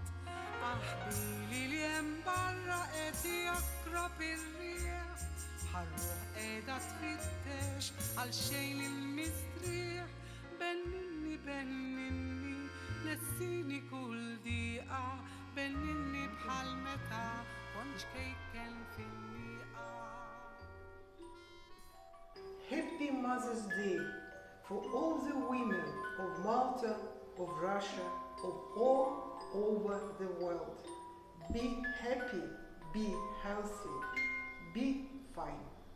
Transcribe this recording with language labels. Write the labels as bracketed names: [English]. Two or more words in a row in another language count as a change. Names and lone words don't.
[Maltese] Aħbili li hemm barra qed jaqrab ir-rieħ, bħar-ruħ qiegħda tfittex għal xejn il-mistrieħ. Benninni, benninni, nessini kull diqa, benninni bħal meta kontx kejken fil-liqa. [English] Happy Mother's Day for all the women of Malta, of Russia, of all over the world. Be happy, be healthy, be fine.